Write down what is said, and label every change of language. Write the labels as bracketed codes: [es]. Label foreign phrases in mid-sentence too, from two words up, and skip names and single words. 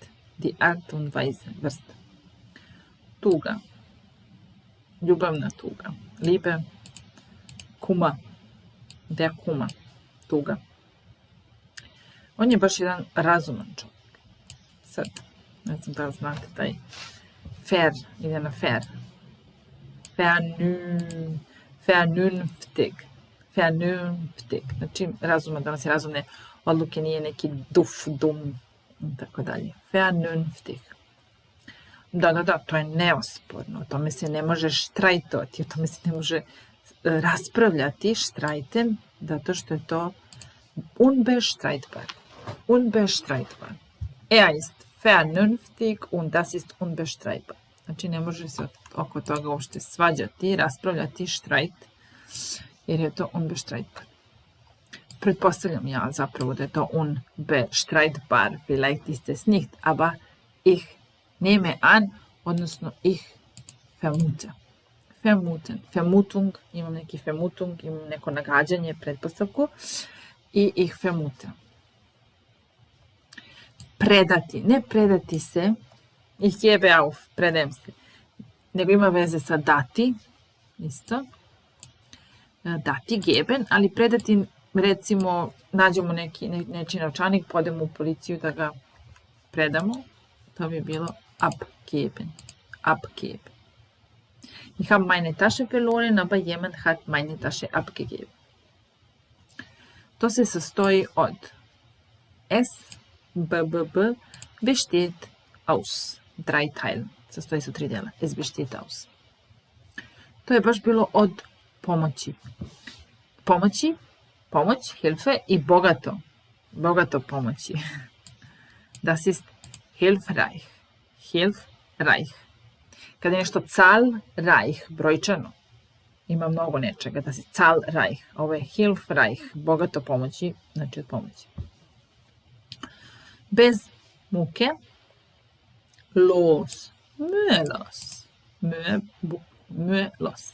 [de] Die Art und Weise, [bs] vrsta. Tuga, ljubavna tuga. [de] Liebe, Kummer, der Kummer, [bs] tuga. On je baš jedan razuman čovjek. Sad, ne znam da li znate taj fair, ide na fair. [de] Vernünftig. [bs] Znači, razuman, danas je razumne odluke, nije neki dum, i tako dalje. [de] Vernünftig. [bs] Da, to je neosporno, o tome se ne može štrajtovati, o tome se ne može raspravljati, štrajten, zato što je to unbestreitbar. [de] Er ist vernünftig und das ist unbestreitbar. [bs] Znači, ne može se oko toga uopšte svađati, raspravljati, štrajt, jer je to unbestreitbar. Pretpostavljam ja zapravo da je to [de] unbestreitbar, vielleicht ist es nicht, aber ich nehme an, odnosno ich vermute. Vermutung, [bs] imam neki vermutung, imam neko nagađanje, pretpostavku, i [de] ich vermute. [bs] Predati, ne predati se, [de] ich gebe auf, [bs] predajem se, nego ima veze sa dati, isto, dati, geben, ali predati, recimo, nađemo nečiji novčanik, podemo u policiju da ga predamo, to bi bilo abgeben. [de] Ich habe meine Tasche verloren, aber jemand hat meine Tasche abgegeben. [bs] To se sastoji od S, [de] B, besteht aus. 3 Teile. [bs] Sastoji se od 3 dela. [de] Es besteht aus. [bs] To je baš bilo od pomoći. Pomoć, Hilfe i bogato. Bogato pomoći. [de] Das ist hilfreich. [bs] Kada je nešto zahlreich, brojčano, ima mnogo nečega, da si zahlreich. Ovo je hilfreich, bogato pomoći, znači od pomoći. Bez muke, [de] los, mühelos.